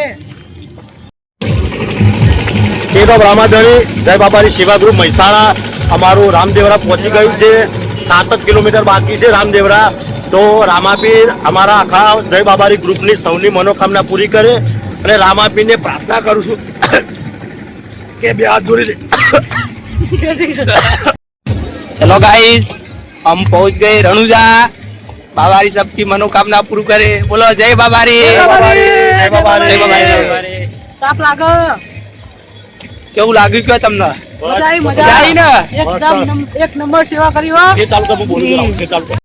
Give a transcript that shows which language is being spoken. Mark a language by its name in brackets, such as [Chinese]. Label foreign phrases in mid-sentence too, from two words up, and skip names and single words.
[English] state of [Gujarati] રામાધણી જય બાબારી સેવા ગ્રુપ મહેસાણા અમારું રામદેવરા પહોંચી ગયું છે 7 જ કિલોમીટર બાકી છે રામદેવરા તો રામાપીર અમારા આખા જય બાબારી ગ્રુપની સૌની મનોકામના પૂરી કરે અને રામાપીરને પ્રાર્થના કરું છું કે બે હાથ જોડી [Hindi] चलो गाइस हम पहुंच गए रनुजा बाबारी सबकी मनोकामना पूरी करे बोलो जय बाबारी [Gujarati] જય બાબારી જય બાબારી જય બાબારી તાપ લાગે કેવું લાગ્યું કે તમને મજા આવી મજા આવી ને એકદમ એક નંબર સેવા કરી હો એ ચાલુ કર હું બોલું છું એ ચાલુ કર